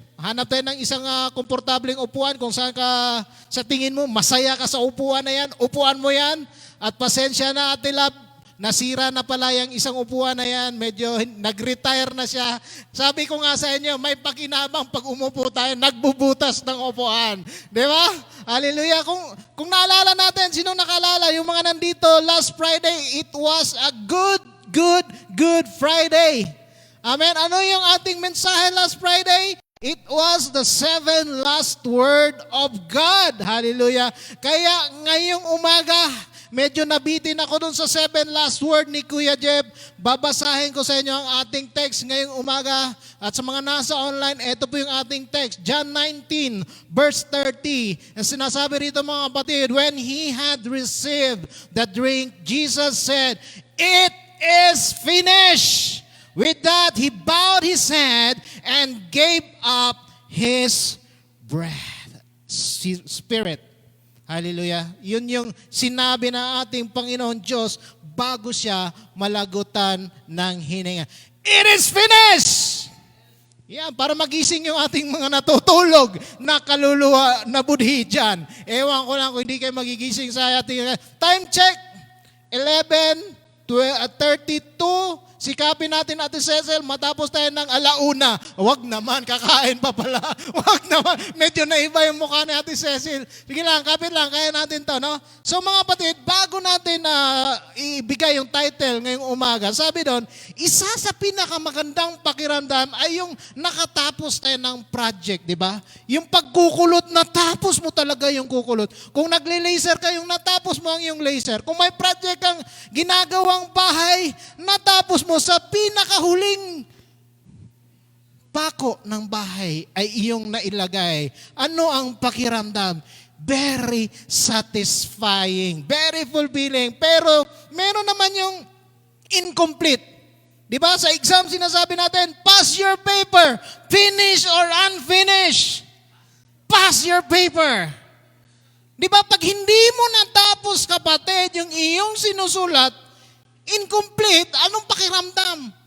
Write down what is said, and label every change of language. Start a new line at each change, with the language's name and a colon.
Filipino: Hanap tayo ng isang komportableng upuan kung saan ka sa tingin mo masaya ka sa upuan na yan. Upuan mo yan. At pasensya na, Ate Lab, nasira na pala yung isang upuan na yan. Medyo nag-retire na siya. Sabi ko nga sa inyo, may pakinabang pag umupo tayo, nagbubutas ng upuan. Di ba? Hallelujah. Kung naalala natin, sino nakalala? Yung mga nandito,
English: last Friday, it was a good Friday. Amen.
Filipino: Ano yung ating mensahe
English: last Friday? It was the 7 last word of God. Hallelujah.
Filipino: Kaya ngayong umaga, medyo nabitin ako dun sa
English: 7 last word
Filipino: ni Kuya Jeff. Babasahin ko sa inyo ang ating text ngayong umaga. At sa mga nasa online, ito po yung ating text.
English: John 19, verse 30.
Filipino: Ang sinasabi rito mga kapatid,
English: when he had received the drink, Jesus said, "It is finished." With that, he bowed his head and gave up his breath. Spirit. Hallelujah.
Filipino: Yun yung sinabi ng ating Panginoon Diyos bago siya malagutan ng hininga.
English: It is finished!
Filipino: Yan, para magising yung ating mga natutulog na kaluluwa na budhi dyan. Ewan ko lang kung hindi kayo magigising sa ating time check. 11:32. Sikapin natin, Ate Cecil, matapos tayo ng 1:00. Wag naman, kakain pa pala. Wag naman, medyo naiba yung mukha ni Ate Cecil. Sige lang, kapit lang, kaya natin to, no? So mga kapatid, bago natin ibigay yung title ngayong umaga, sabi doon, isa sa pinakamagandang pakiramdam ay yung nakatapos tayo ng project, di ba? Yung pagkukulot, natapos mo talaga yung kukulot. Kung nagle-laser ka, yung natapos mo ang yung laser. Kung may project kang ginagawang bahay, natapos mo sa pinakahuling pako ng bahay ay iyong nailagay. Ano ang pakiramdam?
English: Very satisfying, very fulfilling.
Filipino: Pero meron naman yung incomplete. Di ba? Sa exam sinasabi natin,
English: pass your paper, finish or unfinished. Pass your paper.
Filipino: Di ba? Pag hindi mo natapos, kapatid, yung iyong sinusulat, incomplete, anong pakiramdam?